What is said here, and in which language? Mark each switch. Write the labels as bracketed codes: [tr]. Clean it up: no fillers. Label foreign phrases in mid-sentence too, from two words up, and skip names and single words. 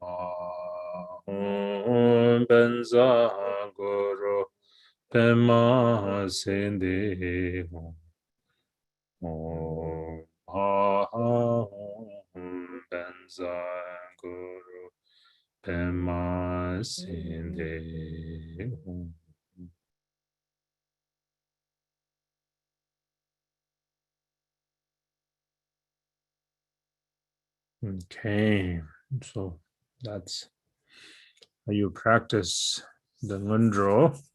[sa] Ahum Benza Guru Pema Sindhi Om Ahum Benza Guru Pema Sindhi. [en] Okay, so that's how you practice the Ngondro.